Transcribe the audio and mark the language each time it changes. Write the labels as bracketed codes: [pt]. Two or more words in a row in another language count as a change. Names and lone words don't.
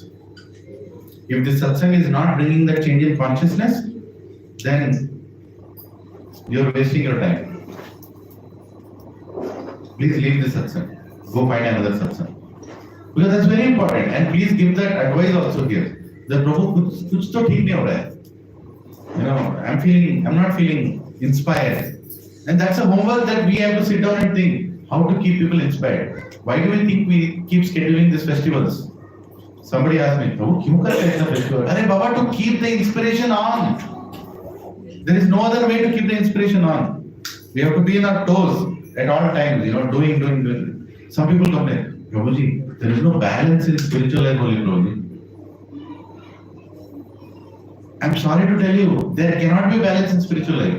[en] If this satsang is not bringing that change in consciousness, then you are wasting your time. Please leave this satsang. Go find another satsang. Because that's very important. And please give that advice also here. [hi] That Prabhu, kuch to theek nahi ho raha hai. [en] I'm not feeling inspired. And that's a homework that we have to sit down and think how to keep people inspired. Why do we think we keep scheduling these festivals? Somebody asked me, Prabhu, [hi] kyun kar rahe hain festival? Arey Baba, [en] to keep the inspiration on. There is no other way to keep the inspiration on. We have to be in our toes at all times, doing. Some people complain, Prabhuji, there is no balance in spiritual life, Holy Prabhuji. I'm sorry to tell you, there cannot be balance in spiritual life.